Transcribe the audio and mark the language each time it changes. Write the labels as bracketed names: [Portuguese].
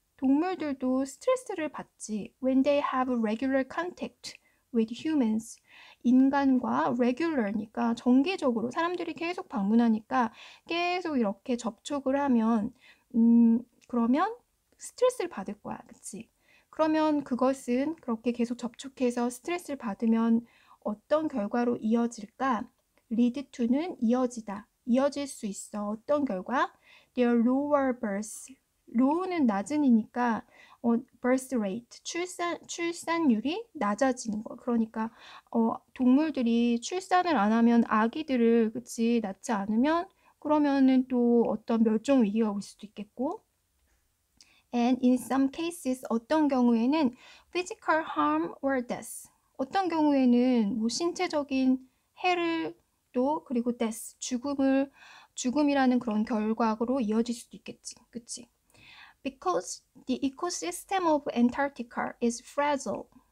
[Korean] 동물들도 스트레스를 받지. [English] When they have regular contact with humans. [Korean] 인간과 regular니까 정기적으로 사람들이 계속 방문하니까 계속 이렇게 접촉을 하면 그러면 스트레스를 받을 거야. 그치? 그러면 그것은 그렇게 계속 접촉해서 스트레스를 받으면 어떤 결과로 이어질까? lead to는 이어지다. 이어질 수 있어. 어떤 결과? [English] Their lower birth. [Korean] low는 낮은이니까 birth rate, 출산율이 낮아지는 거. 그러니까 동물들이 출산을 안 하면 아기들을 그치 낳지 않으면 그러면은 또 어떤 멸종 위기가 올 수도 있겠고. [English] And in some cases, [Korean] 어떤 경우에는 [English] physical harm or death. [Korean] 어떤 경우에는 뭐 신체적인 해를 또 그리고 death, 죽음이라는 그런 결과로 이어질 수도 있겠지. [English] 그치? Because the ecosystem of Antarctica is fragile.